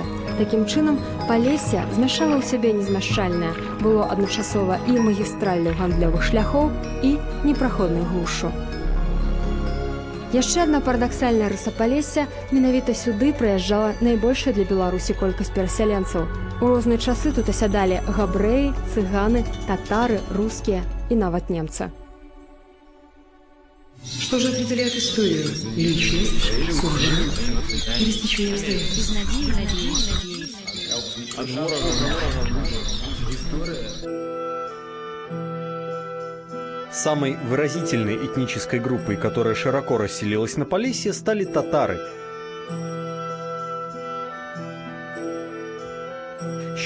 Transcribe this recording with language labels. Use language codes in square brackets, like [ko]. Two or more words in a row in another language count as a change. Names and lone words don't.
[be] Такім чынам, Палессе змяшала ў сябе незмяшчальнае, было адначасова і магістраллю гандлёвых шляхоў, і непраходнай глушшу. Яшчэ адна парадаксальная рыса Палесся, менавіта сюды прыязджала найбольшая для Беларусі колькасць перасяленцаў. У розныя часы тут асядалі габрэі, цыганы, татары, рускія і нават немцы. [ru] Что же определяет историю? Личность, суждение или стечение обстоятельств? Самой выразительной этнической группой, которая широко расселилась на Полесье, стали татары.